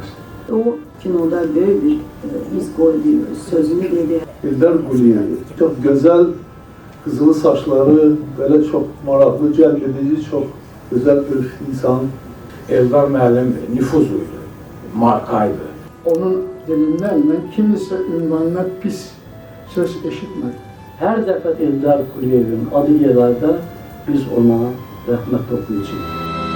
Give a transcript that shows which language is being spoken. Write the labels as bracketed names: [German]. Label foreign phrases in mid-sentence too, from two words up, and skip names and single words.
[Turkish] O kinoda böyle bir iz koydu, sözünü dedi. Eldar Quliyev çok güzel, kızılı saçları, böyle çok maraqlı, [Azerbaijani] cəlb edici, [Turkish] çok güzel bir insan. [Azerbaijani] Eldar müəllim nüfuzluydu, markaydı. [Turkish] Onun dilinden ben kimisi ünvanına pis söz eşitmedim. [Azerbaijani] Hər dəfə Eldar Quliyevin adı yerlərdə biz ona rəhmət okuyacağıq.